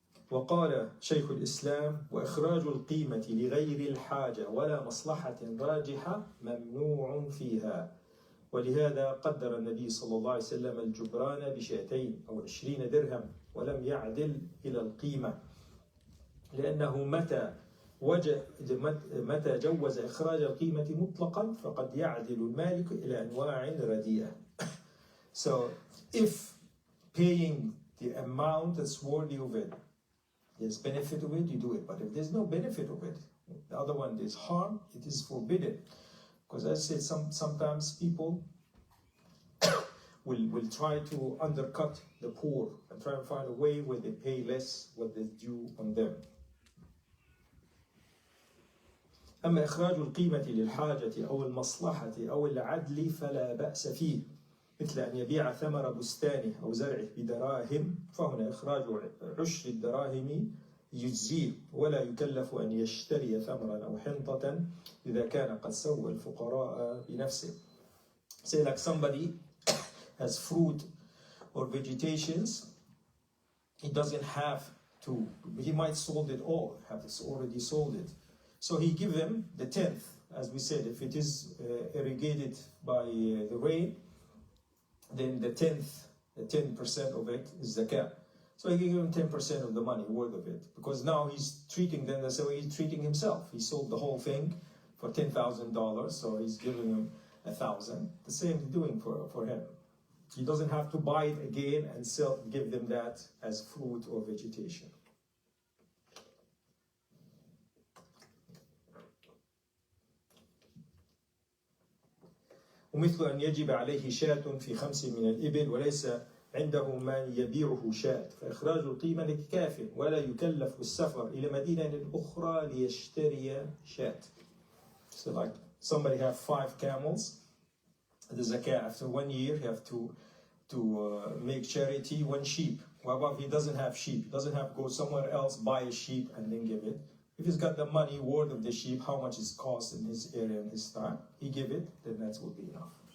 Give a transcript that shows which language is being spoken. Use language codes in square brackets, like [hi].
[ar] وقال شيخ الإسلام: وإخراج القيمة لغير الحاجة ولا مصلحة راجحة ممنوع فيها، ولهذا قدر النبي صلى الله عليه وسلم الجبران بشاتين أو 20 درهم ولم يعدل إلى القيمة، لأنه متى جوز إخراج القيمة مطلقا فقد يعدل المالك إلى أنواع رديئة. [en] So if paying the amount that's worthy of it, there's benefit of it, you do it. But if there's no benefit of it, the other one, there's harm, it is forbidden. Because as I said, sometimes people will try to undercut the poor and try and find a way where they pay less what is due on them. [ar] أما إخراج القيمة للحاجة أو المصلحة أو العدل فلا بأس فيه، مثل أن يبيع ثمر بستانه أو زرعه بدراهم، فهنا إخراج 10 الدراهم يجزيه، ولا يكلف أن يشتري ثمرا أو حنطة إذا كان قد سوى الفقراء بنفسه. [en] Say like somebody has fruit or vegetations, he doesn't have to, he might sold it all, have already sold it. So he give them the 10th, as we said, if it is irrigated by the rain, then the 10% of it is zakah. So he give him 10% of the money worth of it, because now he's treating them the way he's treating himself. He sold the whole thing for $10,000, so he's giving him 1,000. The same he's doing for him. He doesn't have to buy it again and give them that as fruit or vegetation. [ar] ومثل أن يجب عليه شاة في 5 من الإبل وليس عنده من يبيعه شاة، فإخراج القيمة لكاف ولا يكلف السفر إلى مدينة أخرى ليشتري شاة. [en] So like somebody have 5 camels, the zakah after 1 year you have to make charity 1 sheep. What about if he doesn't have sheep? He doesn't have to go somewhere else, buy a sheep and then give it. If he's got the money worth of the sheep, how much it costs in his area and his time, he give it, then that will be enough.